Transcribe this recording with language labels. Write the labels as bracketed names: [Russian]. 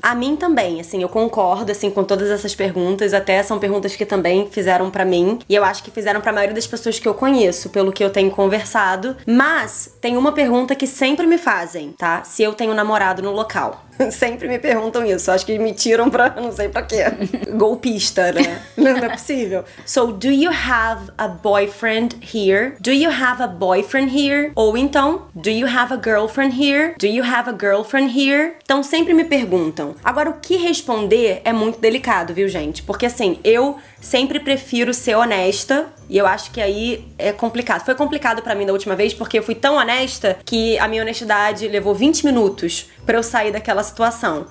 [Portuguese] A mim também, assim, eu concordo, assim, com todas essas perguntas. Até são perguntas que também fizeram pra mim. E eu acho que fizeram pra maioria das pessoas que eu conheço, pelo que eu tenho conversado. Mas tem uma pergunta que sempre me fazem, tá? Se eu tenho namorado no local. Sempre me perguntam isso. Acho que me tiram pra... não sei pra quê. Golpista, né? Não é possível. So, [English] do you have a boyfriend here? Do you have a boyfriend here? [Portuguese] Ou então, [English] do you have a girlfriend here? Do you have a girlfriend here? [Portuguese] Então, sempre me perguntam. Agora, o que responder é muito delicado, viu, gente? Porque, assim, eu sempre prefiro ser honesta. E eu acho que aí é complicado. Foi complicado pra mim da última vez, porque eu fui tão honesta que a minha honestidade levou 20 minutos pra eu sair daquela situação.